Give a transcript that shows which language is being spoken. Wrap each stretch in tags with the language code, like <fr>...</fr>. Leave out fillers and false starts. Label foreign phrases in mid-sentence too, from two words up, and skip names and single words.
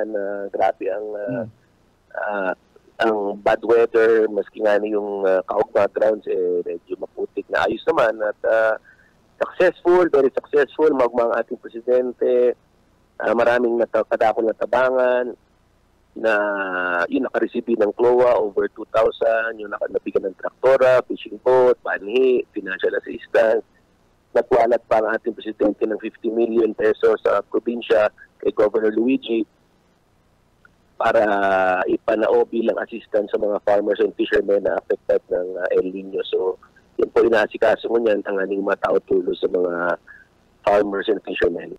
<tl>Grabe ang</tl> <en>bad weather,</en> <tl>maski nga yung kaugma grounds medyo maputik na ayos naman at</tl> <en>very successful</en> <tl>magmang ating presidente. Maraming</tl> <bik>kadakol na tabangan</bik> <tl>na yun nakareceive ng CLOA over 2,000, yung nabigyan ng traktora,</tl> <en>fishing boat, panhi, financial assistance.</en> <tl>Nagwalat pa ang ating presidente ng 50 million pesos sa probinsya kay Governor Luigi para ipanao bilang assistance sa mga</tl> <en>farmers and fishermen</en> <tl>na affected ng El Nino. So, yun po inaasikaso mo niyan ang aning mga tao tulo sa mga</tl> <en>farmers and fishermen.</en>